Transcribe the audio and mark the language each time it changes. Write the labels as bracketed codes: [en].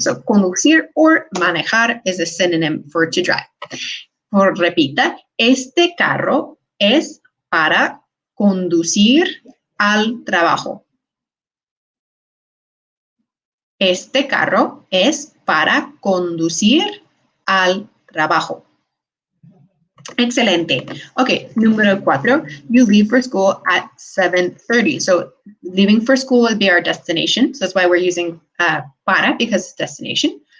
[en] So conducir or manejar is a synonym for to drive. [es] Repita, este carro es para conducir al trabajo. Este carro es para conducir al trabajo. Excelente. [en] Okay, número 4, you leave for school at 7:30. So leaving for school would be our destination. So that's why we're using para, because it's destination.